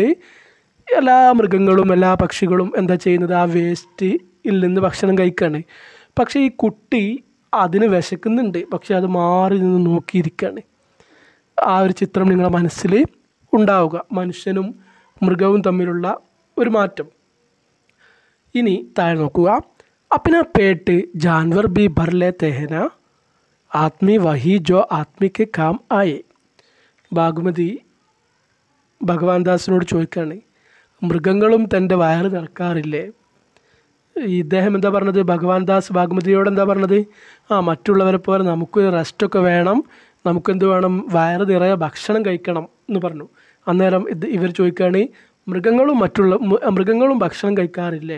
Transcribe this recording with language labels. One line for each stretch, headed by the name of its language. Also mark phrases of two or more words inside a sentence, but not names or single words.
Malayalam: എല്ലാ മൃഗങ്ങളും എല്ലാ പക്ഷികളും എന്താ ചെയ്യുന്നത്, ആ വേസ്റ്റിൽ നിന്ന് ഭക്ഷണം കഴിക്കുകയാണ്. പക്ഷേ ഈ കുട്ടി അതിന് വിശക്കുന്നുണ്ട്, പക്ഷെ അത് മാറി നിന്ന് നോക്കിയിരിക്കുകയാണ്. ആ ഒരു ചിത്രം നിങ്ങളുടെ മനസ്സിൽ ഉണ്ടാവുക, മനുഷ്യനും മൃഗവും തമ്മിലുള്ള ഒരു മാറ്റം. ഇനി താഴെ നോക്കുക.
Hindi: अपना पेट जानवर भी भर लेते हैं ना, आदमी वही जो आदमी के काम आए.
Malayalam: ഭാഗമതി ഭഗവാൻ ദാസിനോട് ചോദിക്കുകയാണ്, മൃഗങ്ങളും തൻ്റെ വയറ് നിറക്കാറില്ലേ? ഇദ്ദേഹം എന്താ പറഞ്ഞത്? ഭഗവാൻ ദാസ് ഭാഗമതിയോട് എന്താ പറഞ്ഞത്? മറ്റുള്ളവരെ പോലെ നമുക്ക് റെസ്റ്റൊക്കെ വേണം, നമുക്കെന്ത് വേണം? വയറ് നിറയെ ഭക്ഷണം കഴിക്കണം എന്ന് പറഞ്ഞു. അന്നേരം ഇവർ ചോദിക്കുകയാണ്, മൃഗങ്ങളും ഭക്ഷണം കഴിക്കാറില്ലേ?